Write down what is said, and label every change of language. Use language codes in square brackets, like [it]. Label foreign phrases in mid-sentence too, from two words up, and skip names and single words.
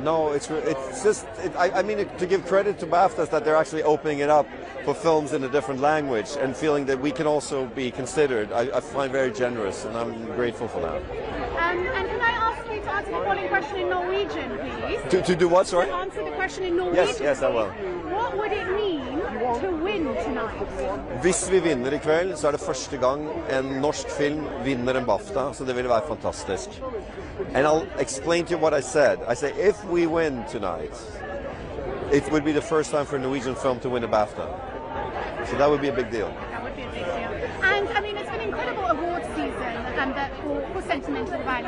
[en] No, it's just, I mean, to give credit to BAFTA that they're actually opening it up for films in a different language and feeling that we can also be considered, I find very generous, and I'm grateful for that. And can I ask you to answer the following question in Norwegian, please? To do what, sorry? To answer the question in Norwegian. Yes, I will. What would it mean to win tonight? [no] Hvis vi vinner I kveld, så det første gang en norsk film vinner en BAFTA, så det ville være fantastisk. [en] And I'll explain to you what I said. I say, if we win tonight, it would be the first time for a Norwegian film to win a BAFTA. So that would be a big deal. That would be a big deal. And I mean, it's an incredible award season for sentimental value.